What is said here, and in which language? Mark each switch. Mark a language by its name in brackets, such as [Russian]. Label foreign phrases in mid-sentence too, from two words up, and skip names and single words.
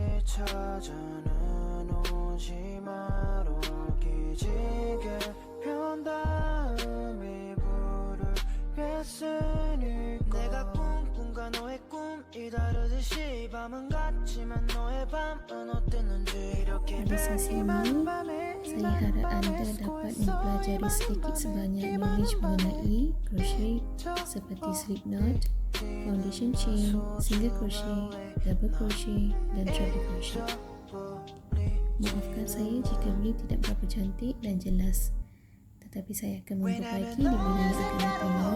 [Korean] 찾아는 오지 마라 기지개 편 다음에 부르겠으니 내가 꿈꾼과 너의 꿈이 다르듯이 밤은 같지만 너의 밤은 어땠는지 이렇게 [Malay] Pada sesi ini, saya harap anda dapat mempelajari sedikit sebanyak knowledge mengenai crochet seperti [English] slip knot, foundation chain, single crochet, double crochet [Malay] dan [English] treble crochet. [Malay] Maafkan saya jika beliau tidak berapa cantik dan jelas, tetapi saya akan memperbaiki di bulan yang akan datangnya.